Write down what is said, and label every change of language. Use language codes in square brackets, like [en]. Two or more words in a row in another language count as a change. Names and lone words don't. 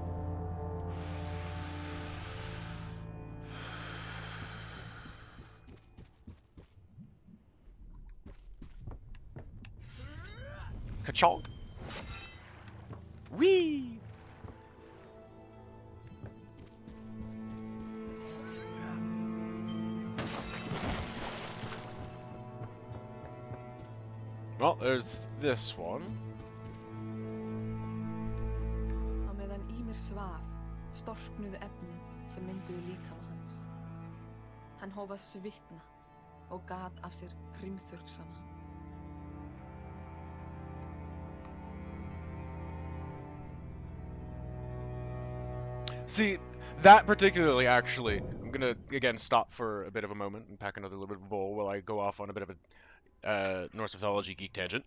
[en] Ka-chonk. Whee! Well, there's this one. [is] Á meðan Ymir svaf, storknuðu efnin sem mynduðu líkama hans. Hann hóf að svitna og gat af sér hrimþurrksana. [en] See, that particularly, actually, I'm gonna, again, stop for a bit of a moment and pack another little bit of bowl while I go off on a bit of a Norse mythology geek tangent.